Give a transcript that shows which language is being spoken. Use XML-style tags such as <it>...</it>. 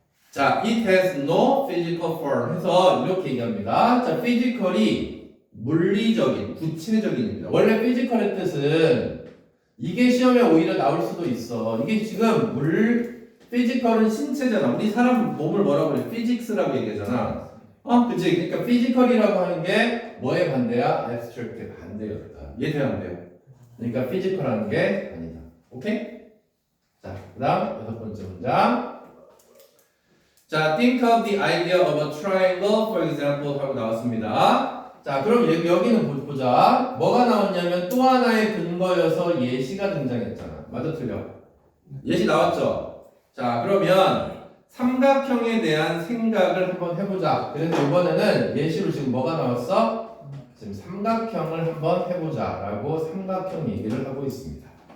<en>자, it has no physical form</en> <ko>해서 이렇게 얘기합니다. 자, physical이 물리적인, 구체적인입니다. 원래 physical의 뜻은 이게 시험에 오히려 나올 수도 있어. 이게 지금 physical은 신체잖아. 우리 사람 몸을 뭐라고 그래? physics라고 얘기하잖아. 그치? 그러니까 physical이라고 하는 게 뭐의 반대야? abstract의 반대였다. 이해돼요? 안 돼요? 그러니까 physical하는 게 아니다. 오케이? 자, 그 다음 여섯 번째 문장.</ko> <en>자, think of the idea of a triangle, for example</en> <ko>하고 나왔습니다. 자, 그럼 여기는 보자. 뭐가 나왔냐면 또 하나의 근거여서 예시가 등장했잖아. 맞아, 틀려? 예시 나왔죠? 자, 그러면 삼각형에 대한 생각을 한번 해보자. 그래서 이번에는 예시로 지금 뭐가 나왔어? 지금 삼각형을 한번 해보자 라고 삼각형 얘기를 하고 있습니다.</ko>